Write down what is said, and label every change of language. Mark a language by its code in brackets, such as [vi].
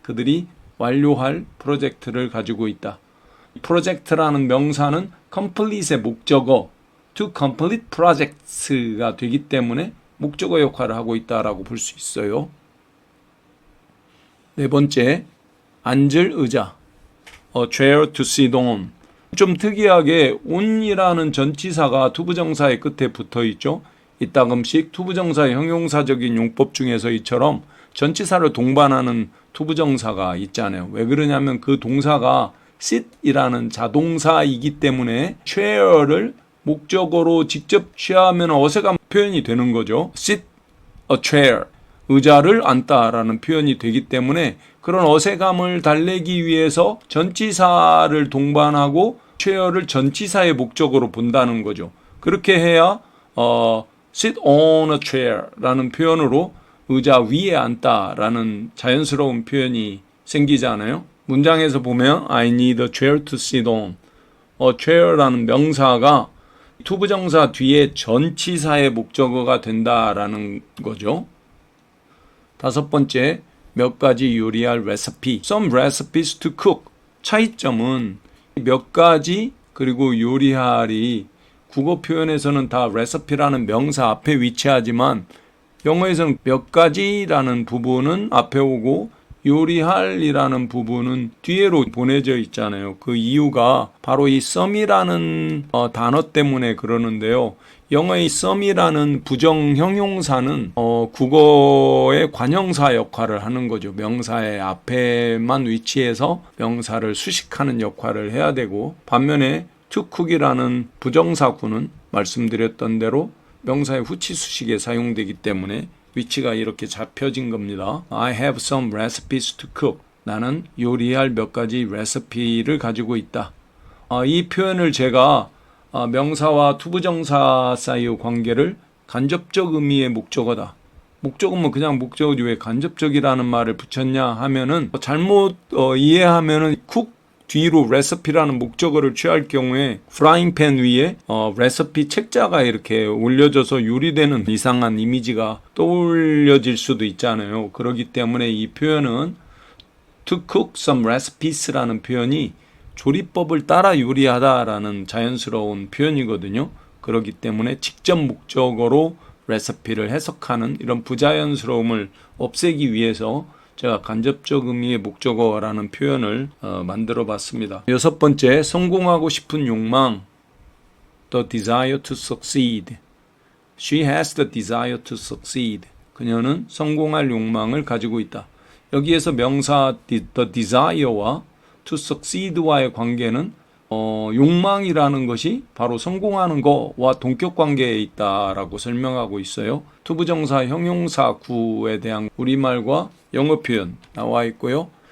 [ko] 그들이 완료할 프로젝트를 가지고 있다. 프로젝트라는 명사는 complete의 목적어 [en] to complete projects [ko] 가 되기 때문에 목적어 역할을 하고 있다라고 볼 수 있어요. 네 번째, 앉을 의자, [en] a chair to sit on. [ko] 좀 특이하게 on이라는 전치사가 투부정사의 끝에 붙어 있죠. 이따금씩 투부정사의 형용사적인 용법 중에서 이처럼 전치사를 동반하는 투부정사가 있잖아요. 왜 그러냐면 그 동사가 sit이라는 자동사이기 때문에 chair를 목적어로 직접 취하면 어색한 표현이 되는 거죠. [en] sit a chair, [ko] 의자를 앉다라는 표현이 되기 때문에 그런 어색함을 달래기 위해서 전치사를 동반하고 chair를 전치사의 목적어로 본다는 거죠. 그렇게 해야 [en] sit on a chair [ko] 라는 표현으로 의자 위에 앉다라는 자연스러운 표현이 생기잖아요. 문장에서 보면 [en] I need a chair to sit on. [ko] chair라는 명사가 투부정사 뒤에 전치사의 목적어가 된다라는 거죠. 다섯 번째, 몇 가지 요리할 레시피. [en] Some recipes to cook. [ko] 차이점은 몇 가지 그리고 요리할이 국어 표현에서는 다 레시피라는 명사 앞에 위치하지만 영어에서는 몇 가지라는 부분은 앞에 오고 요리할이라는 부분은 뒤에로 보내져 있잖아요. 그 이유가 바로 이 some이라는 단어 때문에 그러는데요. 영어의 some이라는 부정 형용사는 국어의 관형사 역할을 하는 거죠. 명사의 앞에만 위치해서 명사를 수식하는 역할을 해야 되고, 반면에 [en] to cook [ko] 이라는 부정사구는 말씀드렸던 대로 명사의 후치 수식에 사용되기 때문에 위치가 이렇게 잡혀진 겁니다. [en] I have some recipes to cook. [ko] 나는 요리할 몇 가지 레시피를 가지고 있다. 이 표현을 제가 명사와 투부정사 사이의 관계를 간접적 의미의 목적어다. 목적어면 그냥 목적어지 왜 간접적이라는 말을 붙였냐 하면은 잘못 이해하면은 cook 뒤로 recipe라는 목적어를 취할 경우에 프라잉팬 위에 레시피 책자가 이렇게 올려져서 요리되는 이상한 이미지가 떠올려질 수도 있잖아요. 그렇기 때문에 이 표현은 [en] to cook some recipes [ko] 라는 표현이 조리법을 따라 요리하다라는 자연스러운 표현이거든요. 그렇기 때문에 직접 목적어로 레시피를 해석하는 이런 부자연스러움을 없애기 위해서 제가 간접적 의미의 목적어라는 표현을 만들어 봤습니다. 여섯 번째, 성공하고 싶은 욕망. [en] The desire to succeed. She has the desire to succeed. [ko] 그녀는 성공할 욕망을 가지고 있다. 여기에서 명사 the desire와 [en] to succeed [ko] 와의 관계는 욕망이라는 것이 바로 성공하는 거와 동격 관계에 있다라고 설명하고 있어요. 투부정사 형용사 구에 대한 우리말과 영어 표현 나와 있고요.